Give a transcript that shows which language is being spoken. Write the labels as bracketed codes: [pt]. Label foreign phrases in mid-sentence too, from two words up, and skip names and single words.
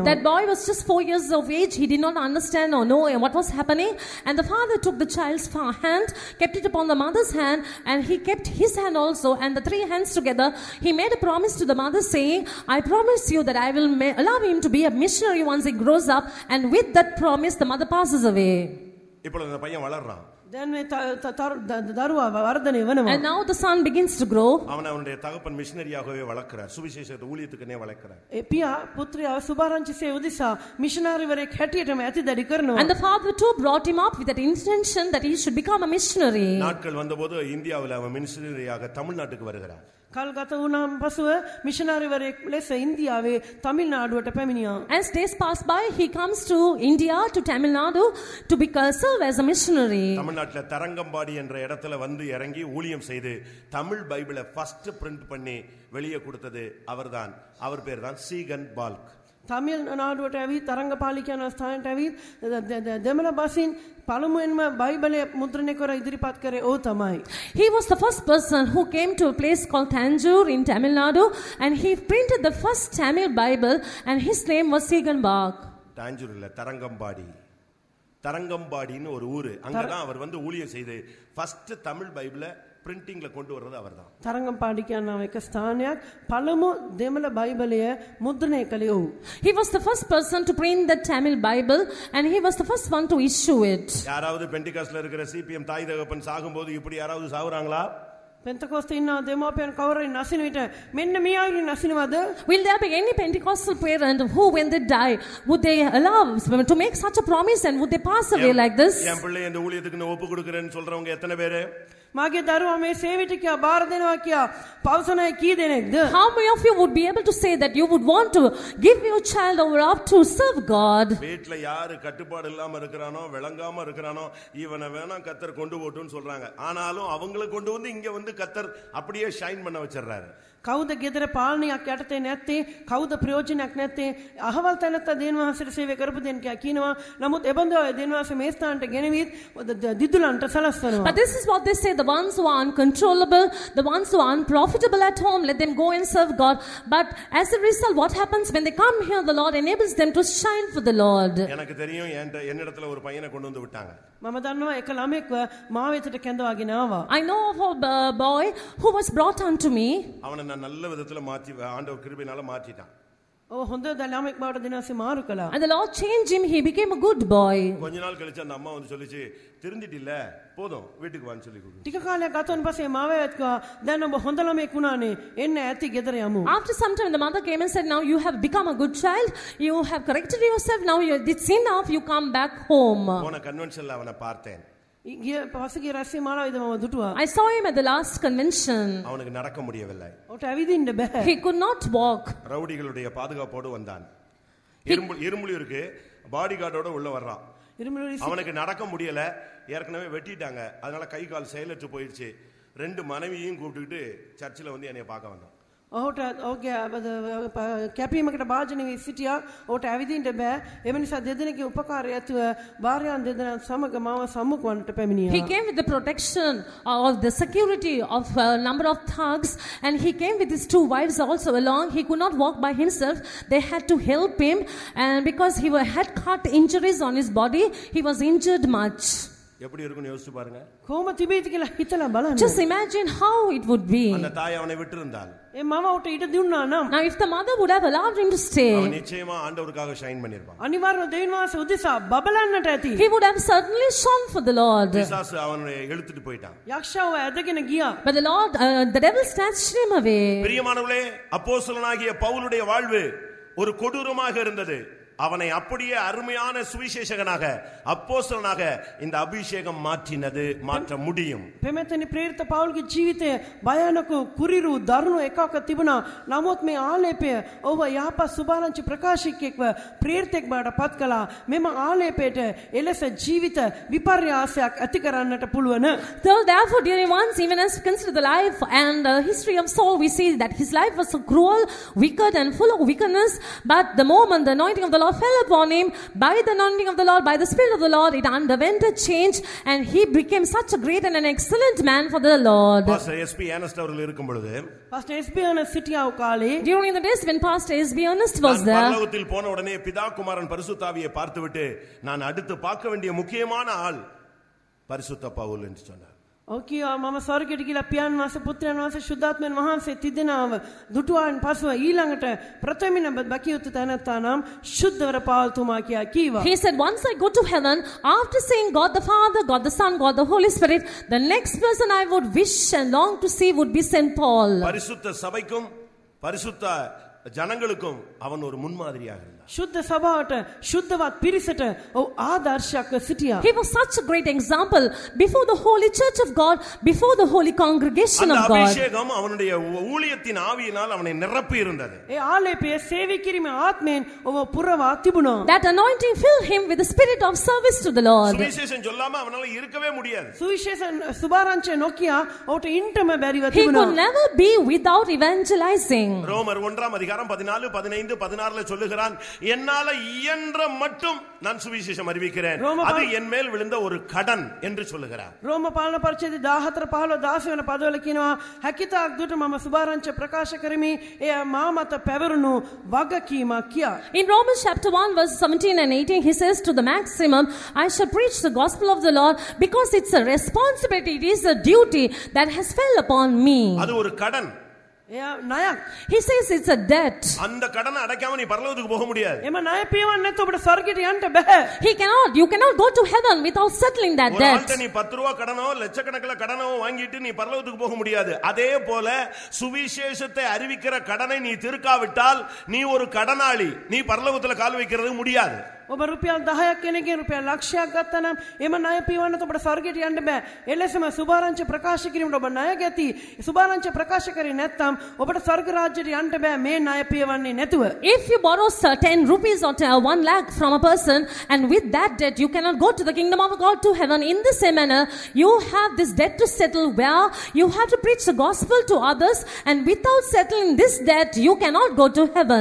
[en] That boy was just 4 years of age. He did not understand or know what was happening, and the father took the child's hand, kept it upon the mother's hand, and he kept his hand also, and the 3 hands together he made a promise to the mother, saying, I promise you that I will allow him to be a missionary once he grows up. And with that promise the mother passes away. [ta] இப்போ அந்த பையன் வளர்றான். [si] දැන් මේ දරුවා වර්ධනය වෙනවා. [en] And now the son begins to grow. [ta] அவனுடைய தகப்பன் மிஷனரியாகவே வளர்க்கிறார், சுவிசேஷத்தை ஊழியத்துக்குனே வளர்க்கிறார். [si] ඒ පියා පුත්‍රයා සුභාරංචි සේ උදෙසා මිෂනරිවරයෙක් හැටියටම ඇතිදඩි කරනවා. [en] And the father too brought him up with that intention that he should become a missionary. [ta] நாட்கள் வந்தபோது இந்தியாவில் அவன் மிஷனரியாக தமிழ்நாட்டுக்கு வருகிறார். [si] කල් ගත වුණාන් පසුව මිෂනරිවරයෙක් ලෙස ඉන්දියාවේ තමිල්නාඩුවට පැමිණියා. [en] As days pass by, he comes to India, to Tamil Nadu, to serve as a missionary. [ta] தமிழ்நாட்டுல தரங்கம்பாடி என்ற இடத்துல வந்து இறங்கி ஊழியம் செய்து தமிழ் பைபிளை [en] first print [ta] பண்ணி வெளியே கொடுத்தது அவர்தான். அவர் பேர் தான் சீகன் பால்க். [si] තමිල්නාඩුවට ඇවිත් තරංගපාලි කියන ස්ථානයට ඇවිත් දෙමළ බසින් පළමුවෙන්ම බයිබලය මුද්‍රණය කර ඉදිරිපත් කරේ ඕ තමයි. [en] He was the first person who came to a place called Tanjore in Tamil Nadu, and he printed the first Tamil Bible, and his name was Siegenbach. [ta] தாஞ்சூர் இல்ல, தரங்கம்பாடின்னு ஒரு ஊரு. அங்கதான் அவர் வந்து ஊழியம் செய்து ஃபர்ஸ்ட் தமிழ் பைபிள பிரிண்டிங்ல கொண்டு வர்றது அவர்தான். [si] තරංගම්පාඩි කියනවා එක ස්ථානයක් පළමු දෙමළ බයිබලය මුද්‍රණය කළේ ඔහු. [en] He was the first person to print the Tamil Bible and he was the first one to issue it. [ta] யாராவது பெண்டிகாஸ்ட்ல இருக்கிற சிபிஎம் தாய் தகப்பன் சாகும்போது இப்படி யாராவது சாகுறாங்களா? [si] පෙන්තකොස්තේ ඉන්න දෙමාපියන් කවුරුයි නසින විට මෙන්න මේ ආයුරින් නසිනවද? [en] Will there be any Pentecostal parent who when they die would they allow to make such a promise and would they pass away like this? [ta] என் பிள்ளை இந்த ஊழியத்துக்கு நான் ஒப்பு கொடுக்கிறேன்னு சொல்றவங்க எத்தனை பேரு? [si] මාගේ දරුවා මේ සේවිත කියා බාර දෙනවා කියා පවසන අය කී දෙනෙක්ද? [en] How many of you would be able to say that you would want to give your child over up to serve God? [ta] வீட்ல யாரு கட்டுப்பாடு இல்லாம இருக்கறானோ விளங்காம இருக்கறானோ இவனை வேணா கர்த்தர் கொண்டு போட்டுன்னு சொல்றாங்க. ஆனாலும் அவங்களை கொண்டு வந்து இங்க வந்து கர்த்தர் அப்படியே ஷைன் பண்ண வச்சிரறாரு. [si] කවුද ගෙදර පාලනයක් යටතේ නැත්තේ? කවුද ප්‍රයෝජනයක් නැත්තේ? අහවල් තැනත්තා දෙවියන්වහන්සේට සේවය කරපු දෙන්න කියනවා. නමුත් එබඳු අය දෙවියන්වහන්සේ මේ ස්ථානට ගෙනවිත් දිදුලන්ට සලස්වනවා. [en] But this is what they say, the ones who are uncontrollable, the ones who are unprofitable at home, let them go and serve God. But as a result, what happens when they come here, the Lord enables them to shine for the Lord. [ta] எனக்கு தெரியும் என்னிடத்துல ஒரு பையனை கொண்டு வந்து விட்டாங்க. [si] මම දන්නවා එක ළමෙක්ව මා වෙතට කැඳවාගෙන ආවා. [en] I know of a boy who was brought unto me. [ta] அவனை நான் நல்ல விதத்துல மாத்தி ஆண்டவர் கிருபையினால மாத்திட்டான். [si] ඔව් හොඳ ළමෙක් බවට දිනවසේ මාරු කළා. [en] And the Lord changed him, he became a good boy. [ta] கொஞ்ச நாள் கழிச்சு அந்த அம்மா வந்து சொல்லிச்சு, திருந்திட்டில்ல போதும் வீட்டுக்கு வான்னு சொல்லி கூப்பிடு. [si] ටික කාලයක් ගතවන් පස්සේ මාව එක්කවා දැන් ඔබ හොඳ ළමෙක් වුණානේ එන්න ඇති ගෙදර යමු. [en] After some time the mother came and said, now you have become a good child, you have corrected yourself, now it's enough, you come back home. [ta] போன கன்வென்ஷன்ல அவனை பார்த்தேன். [si] පසුගිය රැස්සේ මාලාවේද මම දුටුවා. [en] I saw him at the last convention. [ta] அவனுக்கு நடக்க முடியவில்லை. [si] ඔට ඇවිදින්න බෑ. [en] He could not walk. [ta] ரவுடிகளுடைய பாதுகாப்போடு வந்தான். இருமுளி இருக்கு, [en] body guard [ta] உள்ள வர்றான். அவனுக்கு நடக்க முடியல, ஏற்கனவே வெட்டிட்டாங்க, அதனால கை கால் செயலற்று போயிடுச்சு. ரெண்டு மனைவியையும் கூப்பிட்டுக்கிட்டு சர்ச்சில் வந்து என்னைய பார்க்க வந்தான். [si] ඔහුට ඔහුගේ කැපීමකට භාජනය වී සිටියා. ඔහුට ඇවිදින්න බෑ. එම නිසා දෙදෙනෙකුගේ උපකාරය ඇතුව භාර්යාවන් දෙදෙනා සමග මාව සම්මුඛවන්නට පැමිණියා. [en] He came with the protection of the security of a number of thugs and he came with his two wives also along. He could not walk by himself. They had to help him and because he had cut injuries on his body, he was injured much. [ta] எப்படி இருக்குன்னு யோசிச்சு பாருங்க. [si] කොහොම තිබේද කියලා හිතලා බලන්න. [en] Just imagine how it would be. [ta] அந்த தாய் அவனை விட்டிருந்தால். [si] ඒ මම උට ඊට දුන්නා නම්. [en] Now if the mother would have allowed him to stay, [ta] அவன் நிச்சயமா ஆண்டவருக்காக ஷைன் பண்ணிருப்பான். [si] අනිවාර්යව දෙවියන් වහන්සේ උදෙසා බබලන්නට ඇති. [en] he would have certainly shone for the Lord. [ta] பிசாசு அவனை இழுத்துட்டு போயிட்டான். [si] යක්ෂයව ඇදගෙන ගියා. [en] But the Lord, the devil snatched him away. [ta] பிரியமானவர்களே, அப்போஸ்தலனாகிய பவுலுடைய வாழ்வு ஒரு கொடூரமாக இருந்தது. அவனை அப்படியே அருமையான சுவிசேஷகனாக அப்போஸ்தலனாக இந்த அபிஷேகம் மாற்ற முடியும். [si] පෙමෙතනි ප්‍රේරිත පවුල්ගේ ජීවිතය භයානක කුරිරු දරුණු එකක තිබුණා. නමුත් මේ ආලේපය ඔබ යහපත් සුභාරංචි ප්‍රකාශකයෙක්ව ප්‍රේරිතෙක් බවට පත් කළා. මෙම ආලේපයට එලෙස ජීවිත විපර්යාසයක් ඇති කරන්නට පුළුවන්. [en] So therefore, dear ones, even as we consider the life and history of Saul, we see that his life was so cruel, wicked and full of wickedness. But the moment the anointing of the Lord fell upon him, by the anointing of the Lord, by the Spirit of the Lord, it underwent a change and he became such a great and an excellent man for the Lord. [ta] Pastor S.P. Ernest அவர்கள் இருக்கும் பொழுது, [si] Pastor S.P. Ernest සිටියාව කාලේ, [en] during the days when Pastor S.B. Ernest was there, [ta] பரலோகத்தில் போன உடனே பிதா குமாரன் பரிசுத்த ஆவியை பார்த்துவிட்டு நான் அடுத்து பார்க்க வேண்டிய முக்கியமான ஆள் பரிசுத்த பவுல் என்று சொன்னார். [si] ඔව් කියා මම ස්වර්ගයට ගිහලා පියාණන් වහන්සේ පුත්‍රයන් වහන්සේ ශුද්ධාත්මයන් වහන්සේ තිදෙනාව දුටුවාන් පසුව ඊළඟට ප්‍රථමින බකියුතු තැනැත්තා නම් ශුද්ධවර පාවල්තුමා කියා කීවා. [en] He said, once I go to heaven, after saying God the Father, God the Son, God the Holy Spirit, the next person I would wish and long to see would be Saint Paul. [ta] பரிசுத்த சபைக்கும் பரிசுத்த ஜனங்களுக்கும் அவன் ஒரு முன்மாதிரியாக இருந்தார். [si] ශුද්ධ සභාවට ශුද්ධවත් පිරිසට ඔව් ආදර්ශයක් සිටියා. [en] He was such a great example before the holy church of God, before the holy congregation of [ta] அந்த [en] God. [ta] அபிஷேகம் அவனுடைய ஊழியத்தின் ஆவியினால் அவனை நிரப்பி இருந்தது. [si] ඒ ආලේපය සේවය කිරීමේ ආත්මයෙන් ඔබ පුරවා තිබුණා. [en] That anointing filled him with the spirit of service to the Lord. [ta] சுவிசேஷம் சொல்லாம அவனால இருக்கவே முடியாது. [si] සුවිශේෂ සුභාරංචිය නොකියා ඔහුට ඉන්නම බැරිව [en] He [si] තිබුණා. [en] could never be without evangelizing. [ta] ரோமர் 1 அதிகாரம் 14, 15, 16 சொல்லுகிறான், என்னால இயன்ற மட்டும் நான் சுவிசேஷம் அறிவிக்கிறேன், அது என் மேல் விழுந்த ஒரு கடன் என்று சொல்லுகிறார். [si] ரோம පාලන පරිච්ඡේදය 14 15 16 වෙනි පදවල කියනවා හැකිතාක් දුරට මම සුභාරංචි ප්‍රකාශ කරමි, එය මා මත පැවරුණු වගකීමක් කියා. [en] In Romans chapter 1 verse 17 and 18 he says, to the maximum I shall preach the gospel of the Lord, because it's a responsibility, it is a duty that has fell upon me. [ta] அது ஒரு கடன். [si] එයා ණයක්. [en] He says it's a debt. [ta] அந்த கடனை அடைக்காம நீ பரலோகத்துக்கு போக முடியாது. [si] එම ණය පියවන්න නැත්නම් ඔබට ස්වර්ගයට යන්න බෑ. [en] You cannot go to heaven without settling that [ta] ஒரு [en] debt. [ta] ஆள்கிட்ட நீ 10 ரூபாய் கடனோ லட்சக்கணக்கில் கடனோ வாங்கிட்டு நீ பரலோகத்துக்கு போக முடியாது. அதே போல சுவிசேஷத்தை அறிவிக்கிற கடனை நீ தீர்க்காவிட்டால் நீ ஒரு கடனாளி, நீ பரலோகத்துல கால் வைக்கிறது முடியாது. [si] ඔබ රුපියල් 10ක් කෙනෙක්ගෙන් රුපියල් ලක්ෂයක් ගත්තා නම් එම ණය පියවන්නත් ඔබට ස්වර්ගයට යන්න බෑ. එලෙසම සුභාරංචි ප්‍රකාශ කිරීමට ඔබ ණය ගැති. සුභාරංචි ප්‍රකාශ කරේ නැත්නම් ඔබට ස්වර්ග රාජ්‍යයට යන්න බෑ මේ ණය පියවන්නේ නැතුව. [en] If you borrow 10 rupees or 1 lakh from a person, and with that debt you cannot go to the kingdom of God, to heaven, in the same manner you have this debt to settle, where you have to preach the gospel to others, and without settling this debt you cannot go to heaven.